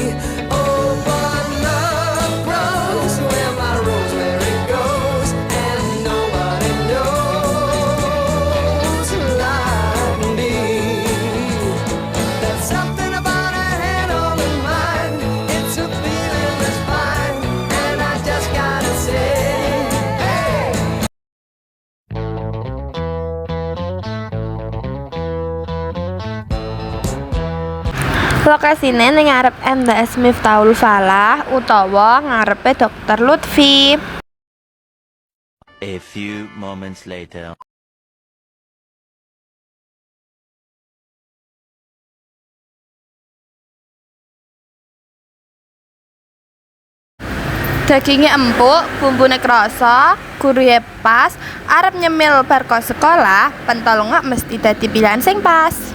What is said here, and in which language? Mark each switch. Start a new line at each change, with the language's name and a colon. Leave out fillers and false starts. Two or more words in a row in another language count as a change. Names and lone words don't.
English: Oh, but love grows where my rosemary goes, and nobody knows like me. There's something about her head on her mind. It's a feeling that's fine, and I just gotta say, hey.
Javanese: Lokasine ning ngarep MTS Miftahul Falah utawa ngarepe Dr. Lutfi.
English: A few moments later.
Indonesian: Dagingnya empuk,
Javanese: bumbune krasa, guruhe pas, arep nyemil bar kok sekolah, pentol nggak mesti dadi pilihan sing pas.